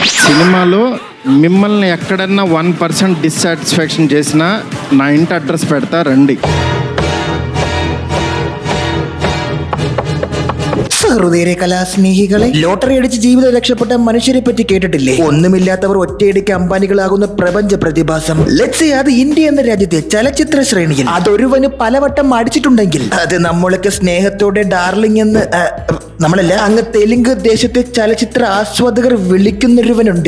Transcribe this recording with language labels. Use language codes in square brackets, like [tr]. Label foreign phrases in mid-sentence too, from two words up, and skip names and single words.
[te] సినిమాలో మిమ్మల్ని ఎక్కడన్నా 1% డిస్సాటిస్ఫాక్షన్ చేసినా నా ఇంటి అడ్రస్ పెడతా రండి. [ml] ഹൃദയ കലാസ്നേഹികളെ, ലോട്ടറി അടിച്ച് ജീവിതം രക്ഷപ്പെട്ട മനുഷ്യരെ പറ്റി കേട്ടിട്ടില്ലേ? ഒന്നുമില്ലാത്തവർ ഒറ്റയടിക്ക് അംബാനികളാകുന്ന പ്രപഞ്ച പ്രതിഭാസം. [en] let's say [ml] അത് ഇന്ത്യ എന്ന രാജ്യത്തെ ചലച്ചിത്ര ശ്രേണിയിൽ അതൊരുവന് പലവട്ടം അടിച്ചിട്ടുണ്ടെങ്കിൽ അത് നമ്മളൊക്കെ സ്നേഹത്തോടെ ഡാർലിംഗ് എന്ന് നമ്മളല്ല, അങ്ങ് തെലുങ്ക് ദേശത്തെ ചലച്ചിത്ര ആസ്വാദകർ വിളിക്കുന്നൊരുവനുണ്ട്.